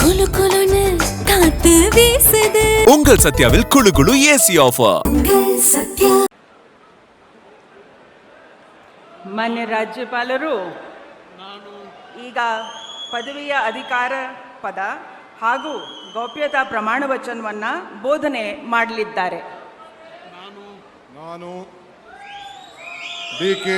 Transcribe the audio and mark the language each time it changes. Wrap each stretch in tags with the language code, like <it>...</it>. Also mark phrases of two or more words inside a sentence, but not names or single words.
<ta>குலு குலுன்னு காத்து வீசுது. உங்கள் சத்யாவில் குளு குளு</ta> <en>AC offer.</en> <kn>ಸತ್ಯ. ಮಾನ್ಯ ರಾಜ್ಯಪಾಲರು ಈಗ ಪದವಿಯ ಅಧಿಕಾರ ಪದ ಹಾಗೂ ಗೌಪ್ಯತಾ ಪ್ರಮಾಣ ವಚನವನ್ನು ಬೋಧನೆ ಮಾಡಲಿದ್ದಾರೆ. ನಾನು ಡಿ.ಕೆ.</kn>